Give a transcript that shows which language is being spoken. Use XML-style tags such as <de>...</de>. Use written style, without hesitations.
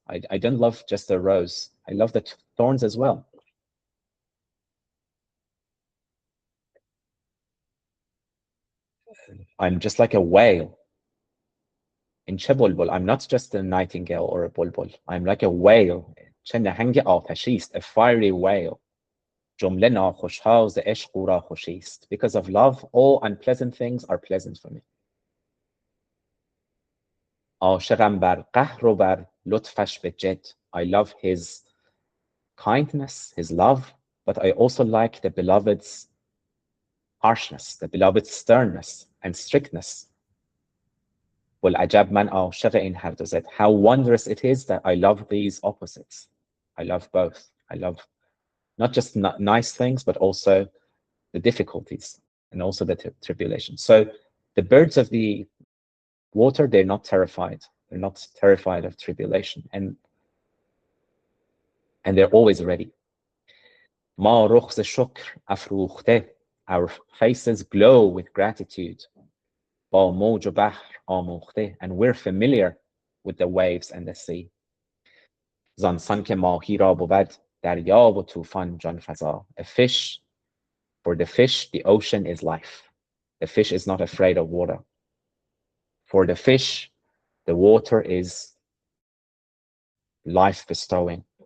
<en>I don't love just the rose. I love the thorns as well. I'm just like a whale. In</en> <fa>چه بلبل,</fa> <en>I'm not just a nightingale or a bulbul. I'm like a whale.</en> <fa>چه نهنگ آتشی است,</fa> <en>a fiery whale.</en> <fa>جمله ناخوش‌ها ز عشق او را خوشی است.</fa> <en>Because of love, all unpleasant things are pleasant for me.</en> <fa>عاشقان بر قهر و بر لطفش به جد.</fa> <en>I love his kindness, his love, but I also like the beloved's harshness, the beloved's sternness and strictness.</en> <fa>والعجب من عاشق این هر دو ضد.</fa> <en>How wondrous it is that I love these opposites. I love both. I love not just nice things, but also the difficulties and also the tribulations. So the birds of the water, they're not terrified. They're not terrified of tribulation, and they're always ready.</en> <fa>ما رخ شکر افروخته.</fa> <en>Our faces glow with gratitude.</en> <fa>با موج و بحر آموخته.</fa> <en>And we're familiar with the waves and the sea.</en> <fa>زانسان که ماهی را بود دریا و طوفان جان فزا.</fa> <en>A fish, for the fish, the ocean is life. The fish is not afraid of water. For the fish, the water is life bestowing.</en>